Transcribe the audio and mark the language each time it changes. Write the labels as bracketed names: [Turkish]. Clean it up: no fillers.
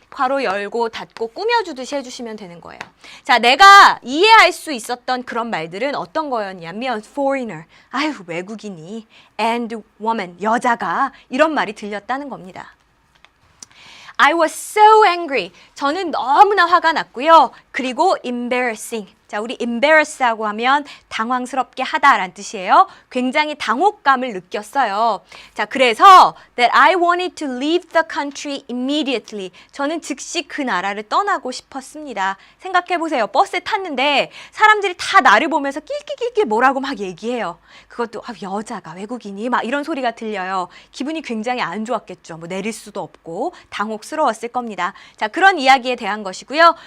[Korean] 괄호 열고 닫고 꾸며주듯이 해주시면 되는 거예요. 자, 내가 이해할 수 있었던 그런 말들은 어떤 거였냐면 foreigner, 아유 외국인이, [English] and woman, [Korean] 여자가, 이런 말이 들렸다는 겁니다. [English] I was so angry. [Korean] 저는 너무나 화가 났고요. 그리고 embarrassing. 자, 우리 embarrass하고 하면 당황스럽게 하다라는 뜻이에요. 굉장히 당혹감을 느꼈어요. 자, 그래서 [English] that I wanted to leave the country immediately. [Korean] 저는 즉시 그 나라를 떠나고 싶었습니다. 생각해보세요. 버스에 탔는데 사람들이 다 나를 보면서 낄낄낄낄 뭐라고 막 얘기해요. 그것도 여자가, 외국인이 막 이런 소리가 들려요. 기분이 굉장히 안 좋았겠죠. 뭐 내릴 수도 없고 당혹스러웠을 겁니다. 자, 그런 이야기에 대한 것이고요.